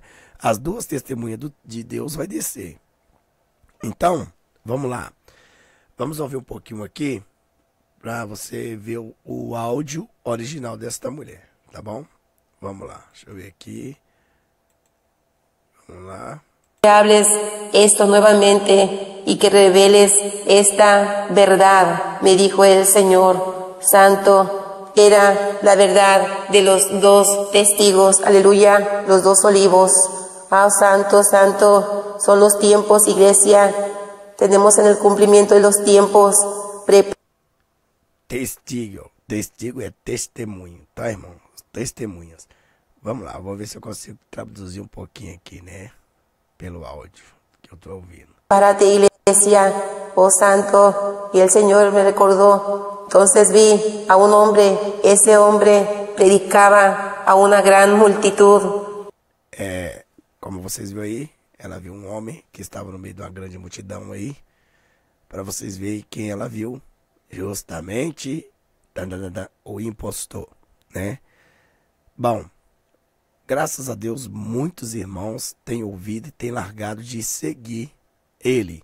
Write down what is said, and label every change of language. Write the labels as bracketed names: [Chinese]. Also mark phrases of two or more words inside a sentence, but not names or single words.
[Portuguese] As duas testemunhas de Deus vai descer. Então, vamos lá. Vamos ouvir um pouquinho aqui para você ver o áudio original desta mulher, tá bom? Vamos lá, deixa eu ver aqui. Vamos lá. [Spanish] Que hables esto nuevamente y que reveles esta verdad, me dijo el Señor Santo. Era la verdad de los dos testigos, aleluya, los dos olivos. Ah, santo, santo, son los tiempos, iglesia. Tenemos en el cumplimiento de los tiempos. Testigo. [Portuguese] Testigo é testemunho, tá, irmão? Testemunhas. Vamos lá, vou ver se eu consigo traduzir um pouquinho aqui, né? Pelo áudio que eu tô ouvindo. [Spanish] Párate, iglesia, oh santo. Y el Señor me recordó. Entonces vi a un hombre. Ese hombre predicaba a una gran multitud. [Portuguese] Como vocês viram aí, ela viu um homem que estava no meio de uma grande multidão aí. Para vocês verem quem ela viu. Justamente o impostor, né? Bom, graças a Deus, muitos irmãos têm ouvido e têm largado de seguir ele.